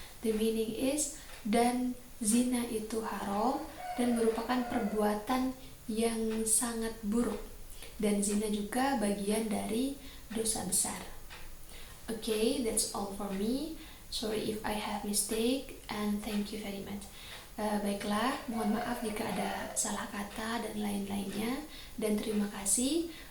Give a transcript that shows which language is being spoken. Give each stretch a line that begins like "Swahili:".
English: The meaning is,
Indonesian: dan zina itu haram dan merupakan perbuatan yang sangat buruk, dan zina juga bagian dari dosa besar.
English: Okay, that's all for me. Sorry if I have mistake and thank you very much.
Indonesian: Baiklah, mohon maaf jika ada salah kata dan lain-lainnya, dan terima kasih.